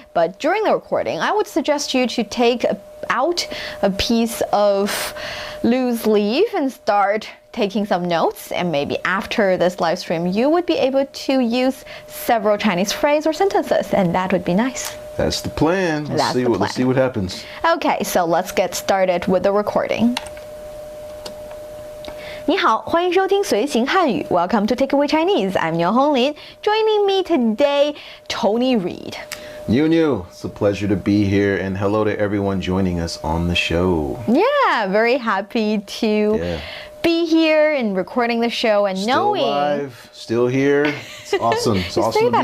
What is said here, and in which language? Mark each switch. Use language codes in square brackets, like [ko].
[en] But during the recording, I would suggest you to take out a piece of loose leaf and start taking some notes. And maybe after this live stream, you would be able to use several Chinese phrases or sentences, and that would be nice. That's the plan. Let's see what happens. Okay, so let's get started with the recording. [zh] 你好，欢迎收听随行汉语 [en] Welcome to Takeaway Chinese. I'm Niu Honglin. Joining me today, Tony Reed. Niuniu, it's a pleasure to be here, and hello to everyone joining us on the show. Yeah, very happy to be here and recording the show and still knowing. Alive, still here. It's awesome. It's awesome to be alive.